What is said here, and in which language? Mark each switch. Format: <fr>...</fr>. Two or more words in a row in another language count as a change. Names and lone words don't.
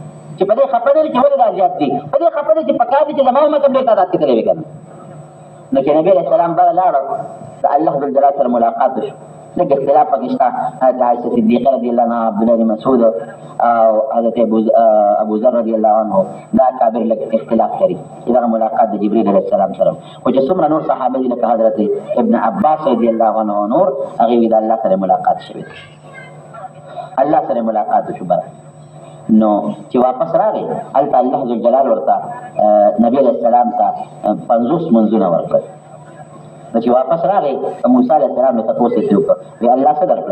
<ps>چې په دې خپه دي چې ولې دا زیات دي، په دې خپه دي چې پکار دي چې زما امت هم ډېر تعداد کې تللی وي که نه. نو چې نبي</ps> <ar>علیه السلام</ar> <ps>بله لاړه د الله ذوالجلال سره ملاقات وشو. لږ اختلاف پکې شته، حضرت عایشه صدیقه</ps> <ar>رضي الله عنها،</ar> <ps>عبدالله بن مسعود او حضرت ابو ذر</ps> <ar>رضي الله عنه،</ar> <ps>دا کابر لږ اختلاف لري چې دغه ملاقات د جبرئیل</ps> <ar>علیه السلام</ar> <ps>سره. خو چې څومره نور صحابه دي لکه حضرت ابن عباس</ps> <ar>رضي الله عنه</ar> <ps>او نور، هغې وي د الله سره ملاقات شوې، الله سره ملاقات وشو. بره نو چې واپس راغی هلته الله ذوالجلال ورته نبي</ps> <ar>علیه السلام</ar> <ps>ته 50 منځونه ورکړل. نو چې واپس راغی موسی</ps> <ar>علیه السلام</ar> <ps>ته تپوس یې وکړ، وایي الله څه درکړل؟</ps>